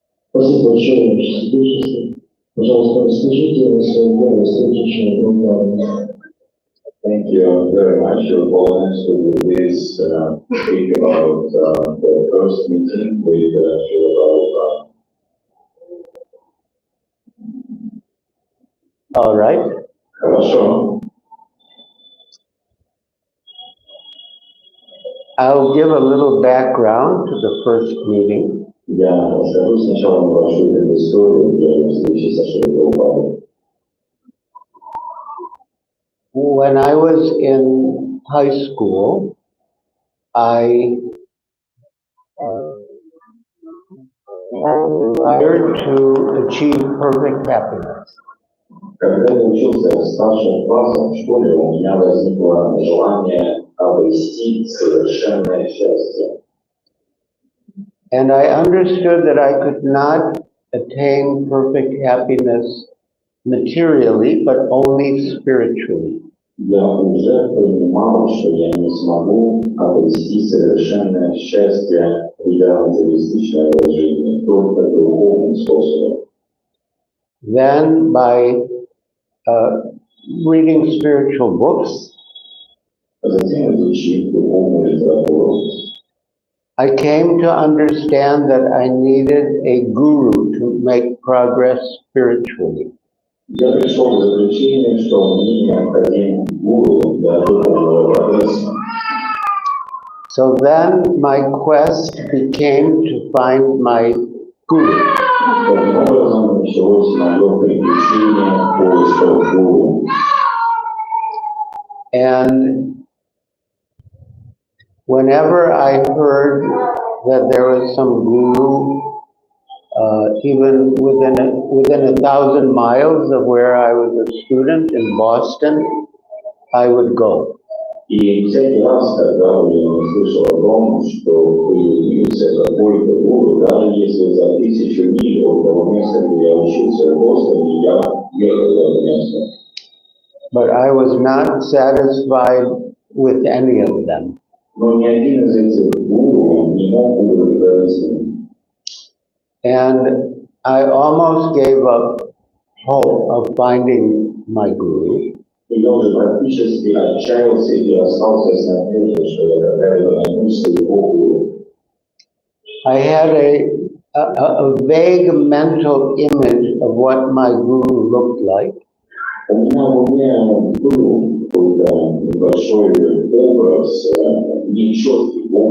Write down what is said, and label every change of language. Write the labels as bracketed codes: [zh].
[ru] Спасибо большое, пожалуйста, расскажите о своем деле, встретившем группу. [en] Thank you very much, Your Holiness, for this speak about the first meeting with Srila Prabhupada. All right. [ru] Хорошо. [en] I'll give a little background to the first meeting. [ru] Я расскажу сначала небольшую историю для встречи со Шрилой Прабхупадой. [en] When I was in high school, I desired to achieve perfect happiness. [ru] Когда я учился в старших классах в школе, у меня возникло желание обрести совершенное счастье. [en] And I understood that I could not attain perfect happiness materially, but only spiritually. [ru] Я уже понимал, что я не смогу обрести совершенное счастье и материалистичной жизни только духовным способом. [en] Then by reading spiritual books, [ru] Затем изучив духовную литературу, [en] I came to understand that I needed a guru to make progress spiritually. [ru] я пришел к заключению, что мне необходим гуру для духовного прогресса. [en] So then my quest became to find my guru. [ru] Таким образом, началось мое приключение поиска гуру. [en] And whenever I heard that there was some guru, even within 1,000 miles of where I was a student in Boston, I would go. [ru] И всякий раз, когда я услышал о том, что появился какой-то гуру, даже если за 1000 миль от того места, где я учился в Бостоне, я ехал в это место. [en] But I was not satisfied with any of them. [ru] Но ни один из этих гуру не мог удовлетворить. [en] And I almost gave up hope of finding my guru. [ru] И я уже практически отчаялся и остался с надеждой, что я когда-либо найду своего гуру. [en] I had a vague mental image of what my guru looked like. [ru] У меня в уме был какой-то небольшой образ, нечеткий